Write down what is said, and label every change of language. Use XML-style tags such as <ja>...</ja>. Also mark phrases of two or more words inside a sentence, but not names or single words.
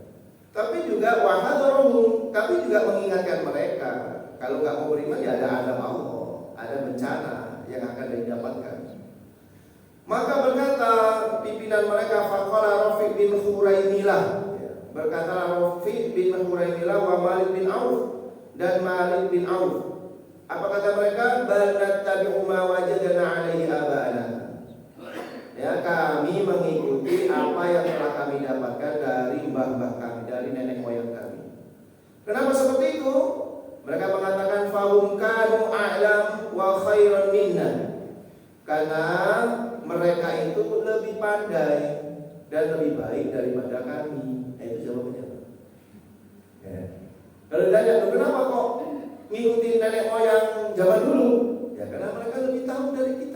<id>Tapi juga wahadzarahum, tapi juga mengingatkan mereka kalau nggak mau beriman ya ada azab Allah, ada bencana yang akan didapatkan. Maka berkata pimpinan mereka, faqala Rafiq bin Khuraimilah, berkata Rafiq bin Khuraimilah wa Malik bin Auf dan Malik bin Auf. Apa kata mereka?</id> <ar>بل نتبع ما وجدنا عليه آباءنا.</ar> <id>Ya, kami mengikuti apa yang telah kami dapatkan dari mbah-mbah kami, dari nenek moyang kami. Kenapa seperti itu? Mereka mengatakan</id> <ar>فهم كانوا أعلم وخيرا منا.</ar> <id>Karena mereka itu lebih pandai dan lebih baik daripada kami. Itu jawabannya. Ya. Kalau ditanya, kenapa kok ngikutin nenek moyang zaman dulu? Ya karena mereka lebih tahu dari kita.</id>